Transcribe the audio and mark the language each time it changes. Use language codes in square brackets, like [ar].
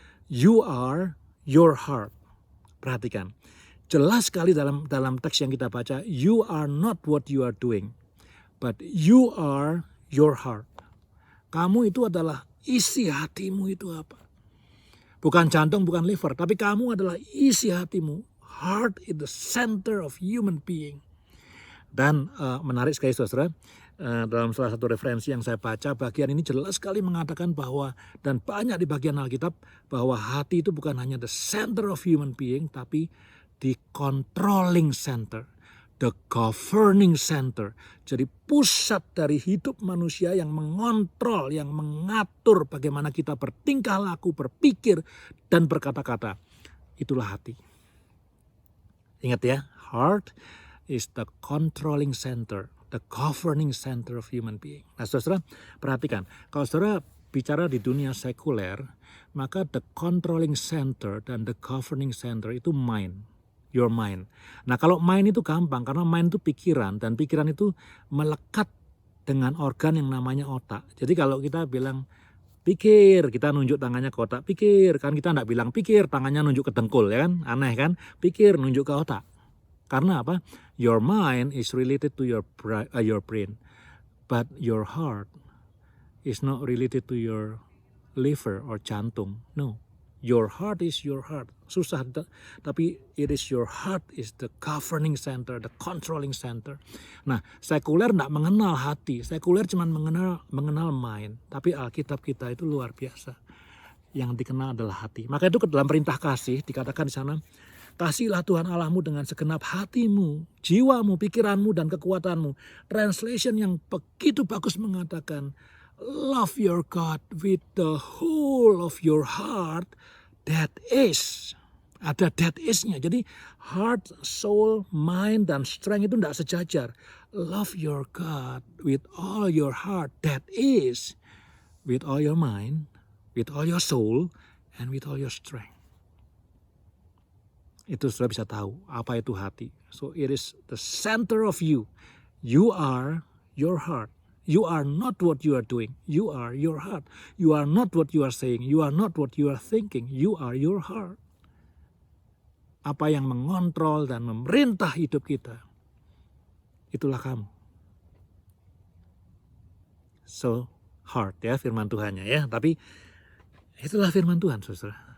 [en] You are your heart. [id] Perhatikan, jelas sekali dalam teks yang kita baca, [en] you are not what you are doing, but you are your heart. [id] Kamu itu adalah isi hatimu itu apa? Bukan jantung, bukan liver, tapi kamu adalah isi hatimu. [en] Heart is the center of human being. [id] Dan menarik sekali saudara, dalam salah satu referensi yang saya baca, bagian ini jelas sekali mengatakan bahwa, dan banyak di bagian Alkitab, bahwa hati itu bukan hanya [en] the center of human being, [id] tapi [en] the controlling center, the governing center. [id] Jadi pusat dari hidup manusia yang mengontrol, yang mengatur bagaimana kita bertingkah laku, berpikir, dan berkata-kata. Itulah hati. Ingat ya, [en] heart is the controlling center, the governing center of human being. [id] Nah saudara, perhatikan, kalau saudara bicara di dunia sekuler, maka [en] the controlling center [id] dan [en] the governing center [id] itu mind, [en] your mind. [id] Nah kalau mind itu gampang, karena mind itu pikiran, dan pikiran itu melekat dengan organ yang namanya otak. Jadi kalau kita bilang pikir, kita nunjuk tangannya ke otak, pikir, kan kita enggak bilang pikir, tangannya nunjuk ke dengkul, ya kan? Aneh kan? Pikir, nunjuk ke otak. Karena apa? [en] Your mind is related to your brain, but your heart is not related to your liver or jantung. No, your heart is your heart. [id] Susah, tapi [en] it is your heart is the governing center, the controlling center. [id] Nah, sekuler tidak mengenal hati, sekuler cuma mengenal mind. Tapi Alkitab kita itu luar biasa. Yang dikenal adalah hati. Maka itu dalam perintah kasih dikatakan di sana, kasihilah Tuhan Allahmu dengan segenap hatimu, jiwamu, pikiranmu, dan kekuatanmu. [en] Translation [id] yang begitu bagus mengatakan, [en] love your God with the whole of your heart, that is. [id] Ada [en] that is-nya. [id] Jadi heart, soul, mind, dan strength itu tidak sejajar. [en] Love your God with all your heart, that is. With all your mind, with all your soul, and with all your strength. [id] Itu sudah bisa tahu apa itu hati. [en] So it is the center of you. You are your heart. You are not what you are doing. You are your heart. You are not what you are saying. You are not what you are thinking. You are your heart. [id] Apa yang mengontrol dan memerintah hidup kita, itulah kamu. So heart ya firman Tuhannya ya. Tapi itulah firman Tuhan saudara.